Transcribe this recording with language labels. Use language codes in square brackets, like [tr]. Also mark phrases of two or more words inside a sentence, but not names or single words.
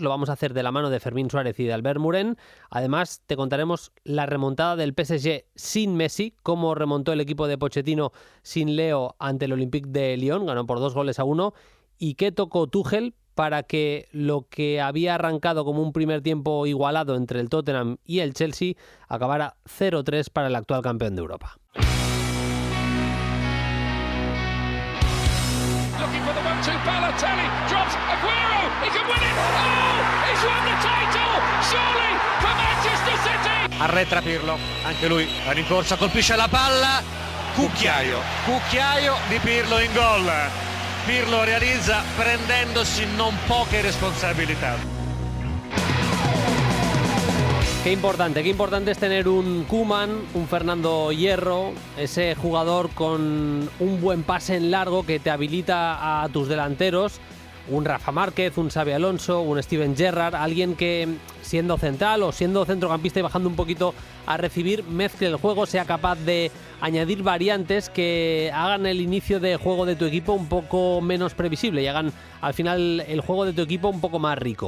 [es] Lo vamos a hacer de la mano de Fermín Suárez y de Albert Morén. Además, te contaremos la remontada del PSG sin Messi, cómo remontó el equipo de Pochettino sin Leo ante el Olympique de Lyon, ganó por 2-1, y qué tocó Tuchel para que lo que había arrancado como un primer tiempo igualado entre el Tottenham y el Chelsea acabara 0-3 para el actual campeón de Europa. [it] Arretra Pirlo, anche lui la rincorsa, colpisce la palla, cucchiaio di Pirlo in gol. Pirlo realizza prendendosi non poche responsabilità. [es] Qué importante es tener un Koeman, un Fernando Hierro, ese jugador con un buen pase en largo que te habilita a tus delanteros, un Rafa Márquez, un Xabi Alonso, un Steven Gerrard, alguien que siendo central o siendo centrocampista y bajando un poquito a recibir, mezcle el juego, sea capaz de añadir variantes que hagan el inicio de juego de tu equipo un poco menos previsible y hagan al final el juego de tu equipo un poco más rico.